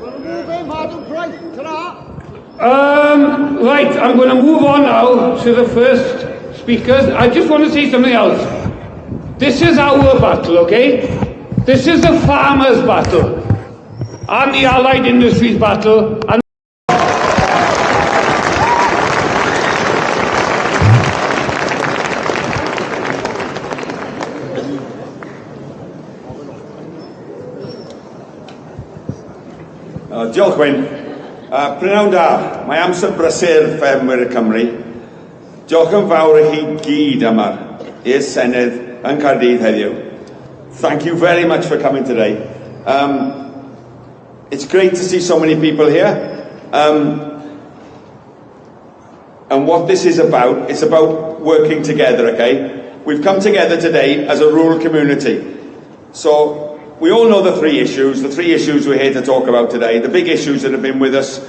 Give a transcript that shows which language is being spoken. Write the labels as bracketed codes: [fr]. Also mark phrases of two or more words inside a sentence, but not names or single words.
[en] Right, I'm going to move on now to the first speakers. I just want to say something else. This is our battle, okay? This is the farmers' battle and the allied industries battle. And [cy] diolch Wyn. Prynawn da, mae amser brysur ffermwyr y Cymru. Diolch yn fawr I chi gyd yma i'r senedd yn Caerdydd heddiw. [en] Thank you very much for coming today. It's great to see so many people here. And what this is about, it's about working together, okay? We've come together today as a rural community. So we all know the three issues we're here to talk about today, the big issues that have been with us.